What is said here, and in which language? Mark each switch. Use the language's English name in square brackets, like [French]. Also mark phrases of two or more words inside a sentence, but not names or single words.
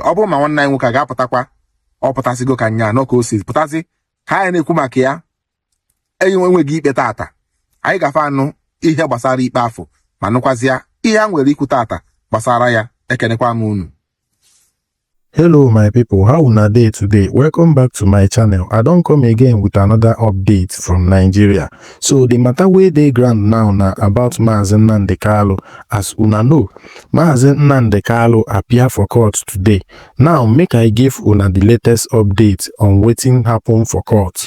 [Igbo] Ọ bụrụ ma nwanne anyị nwoke a ga-apụtakwa, ọ pụtasịgo ka nya nọ ka o si pụtasị ha anyị na-ekwu maka ya. Enyi enweghị ikpe tata, anyị gafe anụ ihe gbasara ikpe afọ ma nụkwazịa ihe a nwere ikwu tata gbasara ya. Ekenekwa m unu. [Nigerian Pidgin] Hello my people, how una dey today? Welcome back to my channel. I don come again with another update from Nigeria. So the matter wey dey ground now na about Mazi Nnamdi Kanu. As una know, Mazi Nnamdi Kanu appear for court today. Now make I give una the latest update on wetin happen for court.